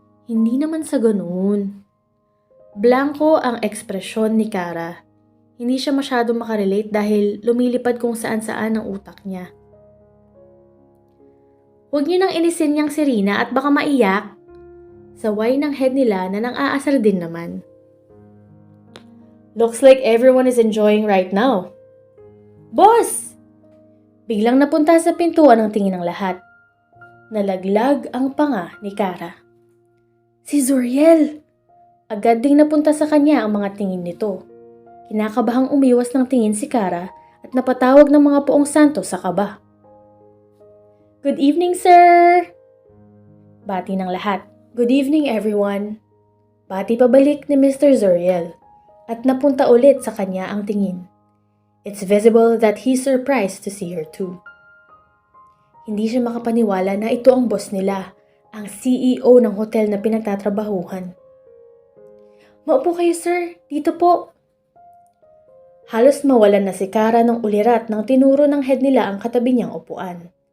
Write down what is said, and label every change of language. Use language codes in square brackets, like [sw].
[tl] Hindi naman sa ganun. Blanco ang ekspresyon ni Kara. Hindi siya masyadong makarelate dahil lumilipad kung saan-saan ang utak niya. Huwag niyo nang inisin niyang si Rina at baka maiyak. Saway ng head nila na nang-aasar din naman. [en] Looks like everyone is enjoying right now. Boss! [tl] Biglang napunta sa pintuan ang tingin ng lahat. Nalaglag ang panga ni Kara. Si Zuriel! Agad ding napunta sa kanya ang mga tingin nito. Kinakabahang umiwas ng tingin si Kara at napatawag ng mga poong santo sa kaba. [en] Good evening, sir! [tl] Bati ng lahat. [en] Good evening, everyone. [tl] Bati pabalik ni Mr. Zuriel at napunta ulit sa kanya ang tingin. [en] It's visible that he's surprised to see her too. [tl] Hindi siya makapaniwala na ito ang boss nila, ang CEO ng hotel na pinagtatrabahuhan. Maupo kayo, sir. Dito po. Halos mawalan na si Kara ng ulirat nang tinuro ng head nila ang katabi niyang upuan.